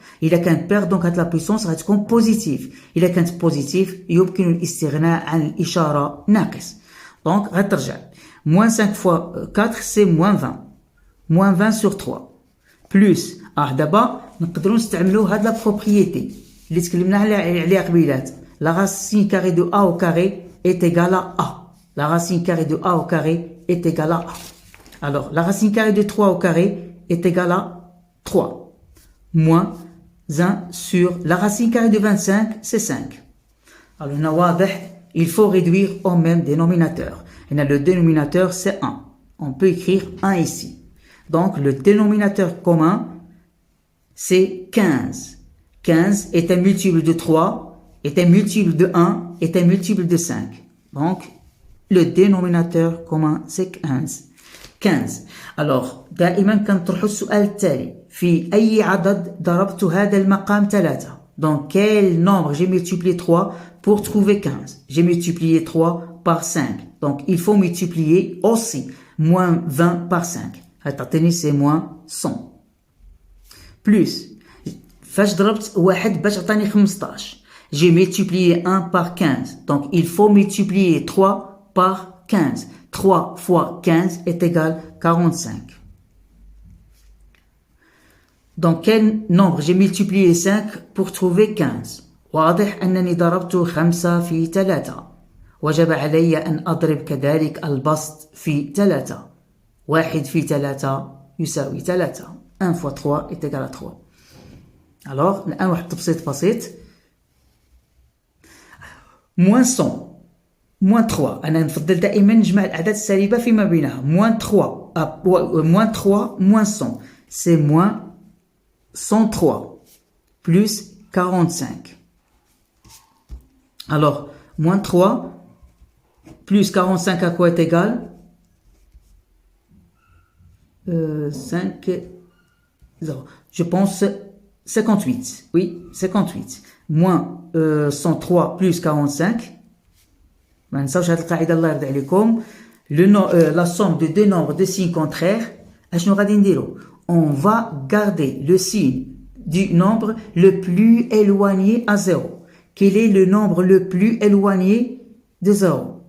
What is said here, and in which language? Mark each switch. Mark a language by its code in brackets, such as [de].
[ar] اذا كانت بير دونك هاد لا بويسونس غتكون بوزيتيف، اذا كانت بوزيتيف يمكن الاستغناء عن الاشاره ناقص. دونك غترجع موان 5 فوا 4 سي موان 20، موان 20 سور 3 بلوس. دابا نقدروا نستعملوا هاد لا بروبريتي اللي تكلمنا عليها قبيلات. لا غاسين كاري دو ا او كاري est égal à a. [fr] La racine carrée de a au carré est égale à a. Alors, la racine carrée de 3 au carré est égale à 3. Moins 1 sur la racine carrée de 25, c'est 5. Alors, on a واضح, il faut réduire au même dénominateur. Et le dénominateur, c'est 1. On peut écrire 1 ici. Donc, le dénominateur commun, c'est 15. 15 est un multiple de 3, est un multiple de 1, est un multiple de 5. Donc, le dénominateur commun, c'est 15. 15. [ar] Alors, دائما كنطرحوا السؤال التالي: في أي عدد ضربت هذا المقام 3؟ [fr] Donc, quel nombre j'ai multiplié 3 pour trouver 15? J'ai multiplié 3 par 5. Donc, il faut multiplier aussi moins 20 par 5. c'est moins 100. [ar] Plus, فاش ضربت واحد باش عطاني 15. [fr] J'ai multiplié 1 par 15. Donc, il faut multiplier 3 par 15. 3 fois 15 est égal à 45. Donc, quel nombre j'ai multiplié 5 pour trouver 15؟ [ar] واضح أنني ضربت 5 في 3. وجب علي أن أضرب كذلك البسط في 3. 1 في 3 يساوي 3. [fr] 1 fois 3 est égal à 3. [ar] Alors, الآن واحد التبسيط بسيط. [fr] moins 100 moins 3. [ar] أنا نفضل دائما نجمع الأعداد السالبة فيما بينها. [fr] moins 3 moins 3 moins 100 c'est moins 103 plus 45. Alors, moins 3 plus 45 à quoi est égal? 5, 0. Je pense 58. Oui, 58. Moins 103 plus 45. [ar] ما نساوش هاد القاعدة الله يرضي عليكم. [fr] La somme de deux nombres de signes contraires. [ar] أشنو غادي نديرو؟ [fr] On va garder le signe du nombre le plus éloigné à 0. Quel est le nombre le plus éloigné de 0?